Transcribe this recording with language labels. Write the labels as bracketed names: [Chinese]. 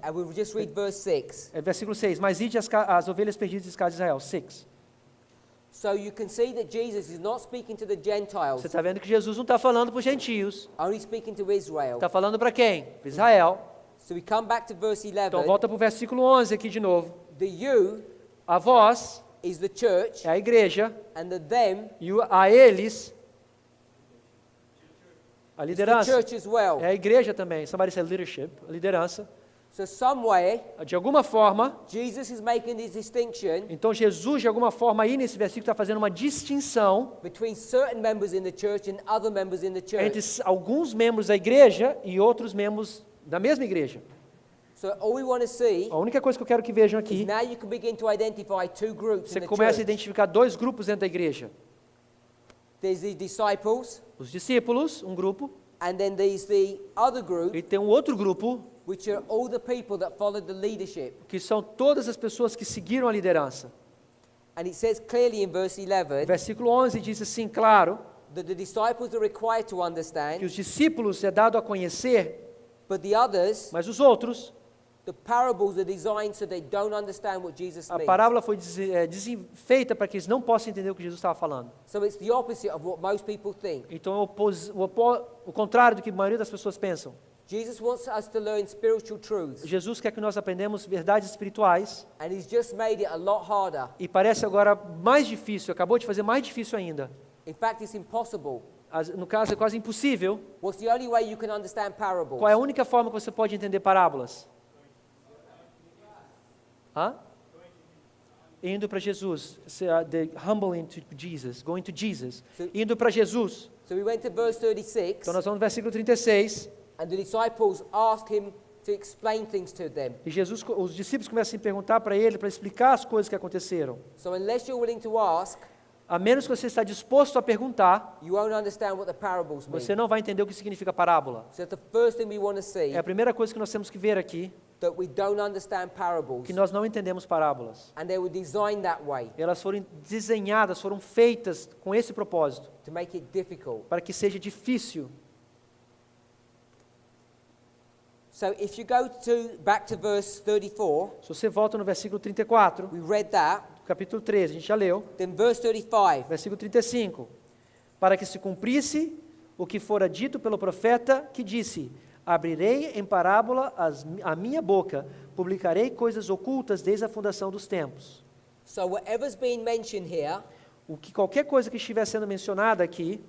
[English] And we'll just read verse 6. [Portuguese] Versículo 6. Mas ide as ovelhas perdidas da casa de Israel. 6. [English] So you can see that Jesus is not speaking to the Gentiles, [Portuguese] Você está vendo que Jesus não está falando para os gentios. [English] only speaking to Israel. [Portuguese] Está falando para quem? Para Israel. [English] So we come back to verse 11. [Portuguese] Então volta para o versículo 11 aqui de novo. [English] The you [Portuguese] A vós [English] is the church, [Portuguese] é a igreja, [English] and the them [Portuguese] e a eles, a [English] is the [Portuguese] liderança. [English] church as well. [Portuguese] É a igreja também. [English] Somebody said leadership, [Portuguese] a liderança. [English] So somewhere, [Portuguese] De alguma forma, [English] Jesus is making this distinction [Portuguese] então Jesus, de alguma forma, aí nesse versículo está fazendo uma distinção [English] between certain members in the church and other members in the [Portuguese] entre [English] church. [Portuguese] alguns membros da igreja e outros membros da mesma igreja. [English] So all we want to see [Portuguese] A única coisa que eu quero que vejam [English] is [Portuguese] aqui, [English] now you can begin to identify 2 groups [Portuguese] você [English] in the [Portuguese] começa a [English] church. [Portuguese] identificar 2 grupos dentro da igreja. [English] There's the disciples, [Portuguese] Os discípulos, um grupo, [English] and then there's the other group, [Portuguese] e tem um outro grupo, [English] which are all the people that followed the leadership. [Portuguese] que são todas as pessoas que seguiram a liderança. [English] And it says clearly in verse 11 [Portuguese] Versículo 11 diz assim, claro, [English] that the disciples are required to [Portuguese] que [English] understand, [Portuguese] os discípulos é dado a conhecer, [English] but the others, [Portuguese] mas os outros, [English] the parables are designed so they don't understand what Jesus [Portuguese] a [English] means. [Portuguese] parábola foi feita para que eles não possam entender o que Jesus estava falando. [English] So it's the opposite of what most people think. [Portuguese] Então é o contrário do que a maioria das pessoas pensam. [English] Jesus wants us to learn spiritual truths, [Portuguese] Jesus quer que nós aprendamos verdades espirituais, [English] and he's just made it a lot harder. [Portuguese] e parece agora mais difícil, acabou de fazer mais difícil ainda. [English] In fact, it's impossible. [Portuguese] No caso, é quase impossível. [English] What's the only way you can understand parables? [Portuguese] Qual é a única forma que você pode entender parábolas? Hã? Indo para Jesus. [English] The humbling to Jesus. Going to Jesus. [Portuguese] Indo para Jesus. [English] So we went to verse 36, [Portuguese] Então nós vamos no versículo 36. [English] and the disciples asked him to explain things to them. [Portuguese] E os discípulos começam a perguntar para ele, para explicar as coisas que aconteceram. [English] So unless you're willing to ask, [Portuguese] A menos que você está disposto a perguntar, [English] you won't understand what the parables mean. [Portuguese] você não vai entender o que significa parábola. [English] So the first thing we want to see, [Portuguese] É a primeira coisa que nós temos que ver aqui, [English] that we don't understand parables, [Portuguese] que nós não entendemos parábolas. [English] and they were designed that way [Portuguese] Elas foram desenhadas, foram feitas com esse propósito, [English] to make it difficult. [Portuguese] para que seja difícil. [English] So if you go back to verse 34, [Portuguese] Se você volta no versículo 34, [English] we read that. [Portuguese] capítulo 13, a gente já leu, [English] Then verse 35, [Portuguese] versículo 35, para que se cumprisse o que fora dito pelo profeta, que disse: abrirei em parábola a minha boca, publicarei coisas ocultas desde a fundação dos tempos. [English] so whatever's being mentioned here, [Portuguese] Qualquer coisa que estiver sendo mencionada aqui,